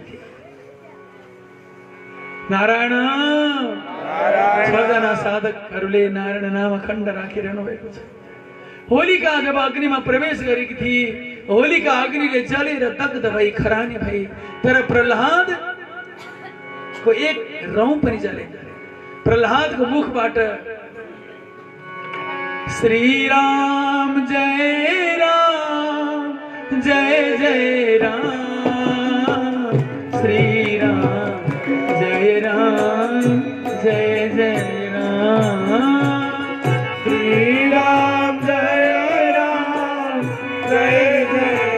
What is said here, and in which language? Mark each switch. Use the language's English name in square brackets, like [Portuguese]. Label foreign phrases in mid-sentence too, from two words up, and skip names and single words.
[Nepali] नारायण, छजना साधकहरूले नारायण नाम अखण्ड राखिरहनु भएको छ। होलिका जब अग्निमा प्रवेश गरेकी थिए, होलिका अग्निले जलेर दग्ध भई खरानी भई, तर प्रहलाद को एक रौं पनि जलेन। प्रहलादको मुखबाट श्री राम जय राम जय जय राम, श्री राम जय राम जय जय राम, श्री राम जय राम जय जय